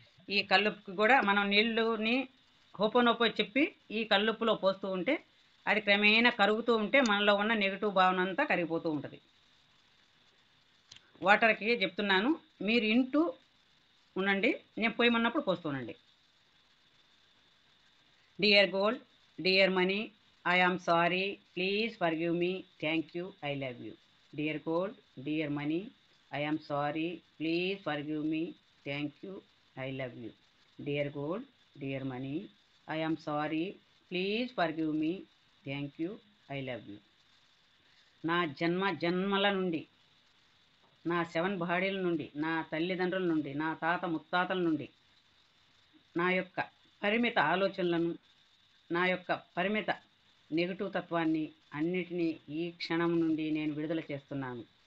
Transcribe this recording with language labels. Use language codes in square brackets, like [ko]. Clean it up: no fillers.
[te] ఈ కల్లుప్పుకి కూడా మనం నీళ్ళుని హోపోనోపో చెప్పి ఈ కల్లుప్పులో పోస్తూ ఉంటే అది క్రమేణా కరుగుతూ ఉంటే మనలో ఉన్న నెగిటివ్ భావన అంతా కరిగిపోతూ ఉంటుంది. వాటర్కి చెప్తున్నాను, మీరు ఇంటూ ఉండండి, నేను పోయమన్నప్పుడు పోస్తూనండి. [en] Dear gold, dear money, I am sorry, please forgive me, thank you, I love you. Dear gold, dear money, I am sorry, please forgive me, thank you, I love you. Dear gold, dear money, I am sorry, please forgive me, thank you, I love you. [te] నా జన్మల నుండి, నా 7 బాడీల నుండి, నా తల్లిదండ్రుల నుండి, నా తాత ముత్తాతల నుండి నా యొక్క పరిమిత ఆలోచనలను, నా యొక్క పరిమిత నెగటివ్ తత్వాన్ని అన్నిటినీ ఈ క్షణం నుండి నేను విడుదల చేస్తున్నాను.